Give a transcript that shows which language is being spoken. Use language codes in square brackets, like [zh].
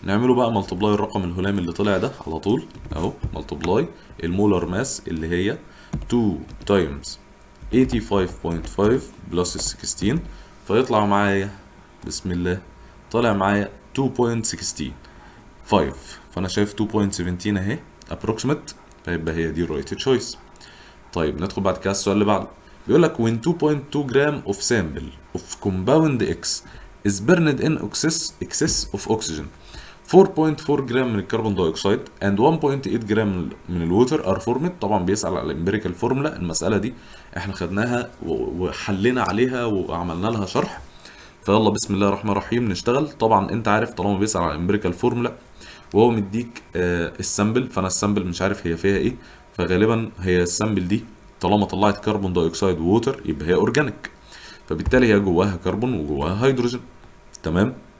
[ar] نعمله بقى ملتبلاي الرقم الهلامي اللي طلع ده على طول اهو ملتبلاي المولر ماس اللي هي 2 تايمز 85.5 بلس 16، فيطلع معايا بسم الله طالع معايا 2.16. فانا شايف 2.17 اهي approximate، فيبقى هي دي الرايت تشويس. طيب ندخل بعد كده السؤال اللي بعده. بيقول لك [en] when 2.2 gram of sample of compound X is burned in excess of oxygen [ar] 4.4 جرام من الكربون دايوكسيد and 1.8 جرام من الووتر ار فورمد. طبعا بيسأل على الامبيريكال فورمولا. المسألة دي احنا خدناها وحلينا عليها وعملنا لها شرح. فيلا بسم الله الرحمن الرحيم نشتغل. طبعا انت عارف طالما بيسأل على الامبيريكال فورمولا وهو مديك السامبل، فانا السامبل مش عارف هي فيها ايه، فغالبا هي السامبل دي طالما طلعت كربون دايوكسيد ووتر يبقى هي اورجانيك، فبالتالي هي جواها كربون وجواها هيدروجين. تمام.